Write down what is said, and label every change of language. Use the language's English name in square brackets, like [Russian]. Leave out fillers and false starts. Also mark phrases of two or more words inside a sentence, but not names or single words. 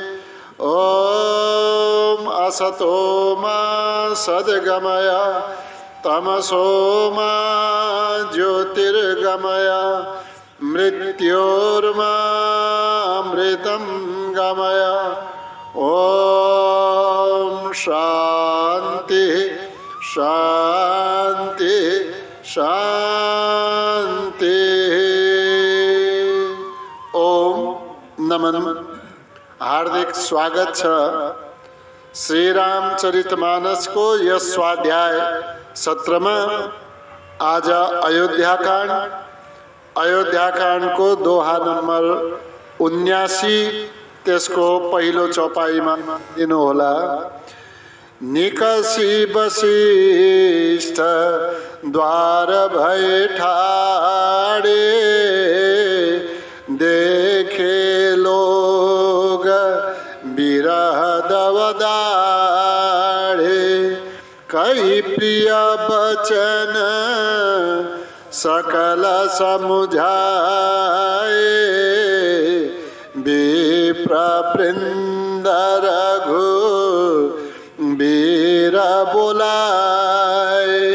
[Sanskrit] ॐ असतो मा सद्गमय तमसो मा ज्योतिर्गमय मृत्योर्मामृतं गमय। ॐ शान्ति शान्ति शान्ति। ओम नमन। [Nepali] हार्दिक स्वागत छ श्री रामचरितमानस को यस स्वाध्याय सत्र में। आज अयोध्या कांड को दोहा नंबर 79 त्यसको पहिलो चौपाईमा दिनु होला। [Awadhi] निकसी वशिष्ठ द्वार भय ठाड़े देखे लोग विरह दवदाड़े। कई प्रिय बचन सकल समुझाए विप्रवृंद रघु वीर बोलाए।